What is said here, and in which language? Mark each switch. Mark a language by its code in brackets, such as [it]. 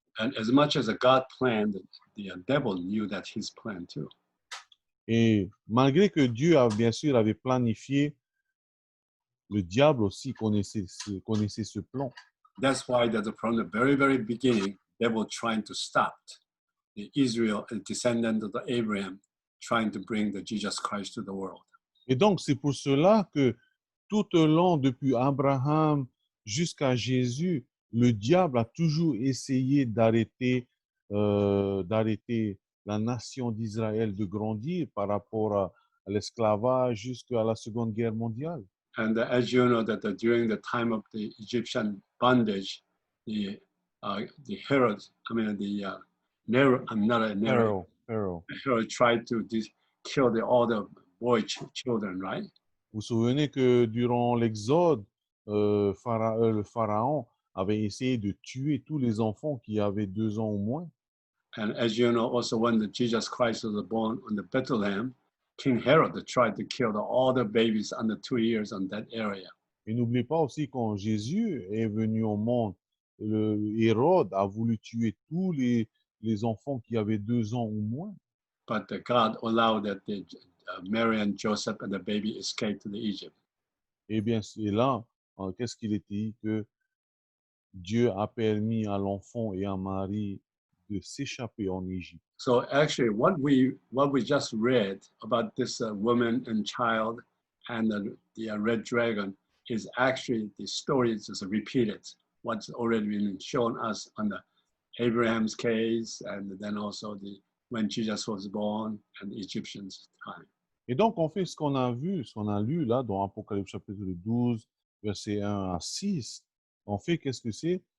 [en] And as much as God planned, the devil knew that his plan too. [fr] Et malgré que Dieu, bien sûr, avait planifié, le diable aussi connaissait ce plan. [en] That's why that from the very, very beginning, devil trying to stop the Israel, a descendant of the Abraham, trying to bring the Jesus Christ to the world. [fr] Et donc, c'est pour cela que tout au long, depuis Abraham jusqu'à Jésus, le diable a toujours essayé d'arrêter la nation d'Israël de grandir par rapport à l'esclavage jusqu'à la Seconde Guerre mondiale. [en] And as you know, that during the time of the Egyptian bondage, the Herod, I mean the Nero, I'm not a Nero. Pharaoh. Herod tried to kill all the boy children, right? [fr] Vous vous souvenez que durant l'Exode, le pharaon avait essayé de tuer tous les enfants qui avaient 2 ans ou moins. [en] And as you know, also when the Jesus Christ was born in the Bethlehem, King Herod tried to kill all the babies under 2 years on that area. [fr] Et n'oubliez pas aussi quand Jésus est venu au monde, Hérode a voulu tuer tous les enfants qui avaient 2 ans ou moins. [en] But God allowed that Mary and Joseph and the baby escaped to the Egypt. [fr] Et bien, c'est là, qu'est-ce qu'il était dit? Que Dieu a permis à l'enfant et à Marie de s'échapper en Égypte. [en] So actually, what we just read about this woman and child and the red dragon is actually the story is just repeated. What's already been shown us on the Abraham's case, and then also when Jesus was born and the Egyptians' time. [fr] Et donc, on fait ce qu'on a vu, ce qu'on a lu là dans Apocalypse chapitre 12, versets 1 à 6. En fait, qu'est-ce que c'est?